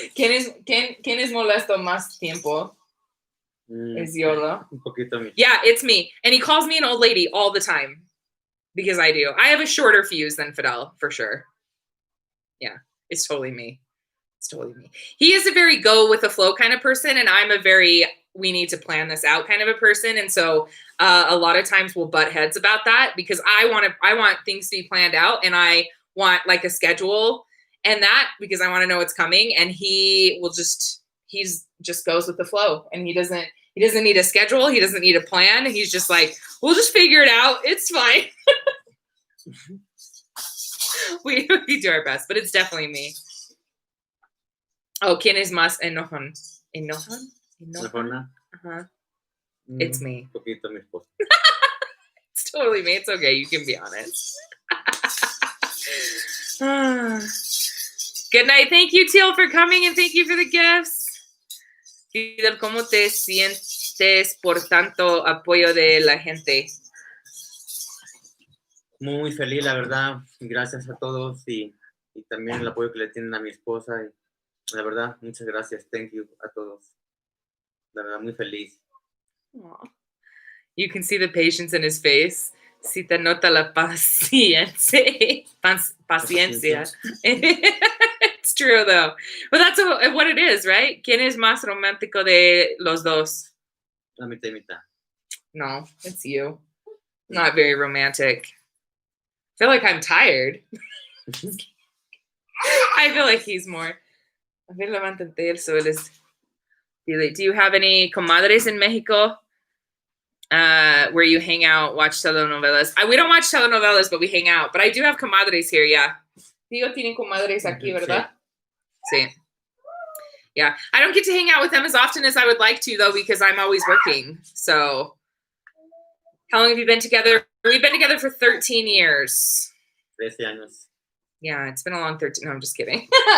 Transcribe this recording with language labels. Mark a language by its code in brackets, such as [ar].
[es] ¿Quién es molesto más tiempo? Es Yola. Un poquito me. [en] Yeah, it's me. And he calls me an old lady all the time. Because I do. I have a shorter fuse than Fidel, for sure. Yeah, it's totally me. It's totally me. He is a very go with the flow kind of person, and I'm a very we need to plan this out kind of a person. And so a lot of times we'll butt heads about that because I want things to be planned out, and I want like a schedule and that because I want to know what's coming. And he just goes with the flow, and he doesn't need a schedule. He doesn't need a plan. He's just like, we'll just figure it out. It's fine. we do our best, but it's definitely me. [es] Oh, ¿quién es más enojon? ¿Enojon? [en] Uh-huh. It's me. [es] Poquito mi esposa. [en] It's totally me. It's okay. You can be honest. Good night. Thank you, Teal, for coming, and thank you for the gifts. [es] Fidel, ¿cómo te sientes por tanto apoyo de la gente? Muy feliz, la verdad. Gracias a todos y también el apoyo que le tienen a mi esposa. Y la verdad, muchas gracias. [en] Thank you [es] a todos. La verdad, muy feliz. [en] Aw. You can see the patience in his face. [es] Si te nota la paciencia. Paciencia. [en] It's true, though. But that's what it is, right? [es] ¿Quién es más romántico de los dos? La mitad y mitad. [en] No, it's you. Not very romantic. I feel like I'm tired. I feel like he's more. [es] A ver, levántate el sol. [en] Do you have any comadres in Mexico? Where you hang out, watch telenovelas. We don't watch telenovelas, but we hang out. But I do have comadres here, yeah. [es] Digo, tienen comadres aquí, ¿verdad? Sí. [en] Yeah. I don't get to hang out with them as often as I would like to, though, because I'm always working. So, how long have you been together? We've been together for 13 years. [es] 13 años. [en] Yeah, it's been a long 13. No, I'm just kidding.